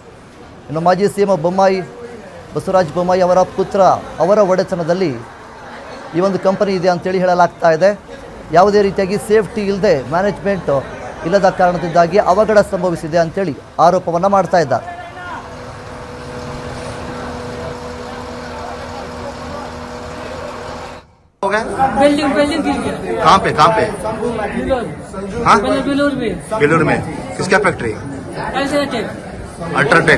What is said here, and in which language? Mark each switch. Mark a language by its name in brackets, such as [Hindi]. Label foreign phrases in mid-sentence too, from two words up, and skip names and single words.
[Kannada] ಇನ್ನು ಮಾಜಿ ಸಿಎಂ ಬಸವರಾಜ ಬೊಮ್ಮಾಯಿ ಅವರ ಪುತ್ರ ಅವರ ಒಡೆತನದಲ್ಲಿ ಈ ಒಂದು ಕಂಪನಿ ಇದೆ ಅಂತೇಳಿ ಹೇಳಲಾಗ್ತಾ ಇದೆ. ಯಾವುದೇ ರೀತಿಯಾಗಿ ಸೇಫ್ಟಿ ಇಲ್ಲದೆ ಮ್ಯಾನೇಜ್ಮೆಂಟ್ ಇಲ್ಲದ ಕಾರಣದಿಂದಾಗಿ ಅವಘಡ ಸಂಭವಿಸಿದೆ ಅಂತೇಳಿ ಆರೋಪವನ್ನು ಮಾಡ್ತಾ ಇದ್ದಾರೆ. [Hindi] बिल्डिंग गिर गया। कहाँ पे? हाँ, बेलूर में। किसका फैक्ट्री? अल्ट्राटेक।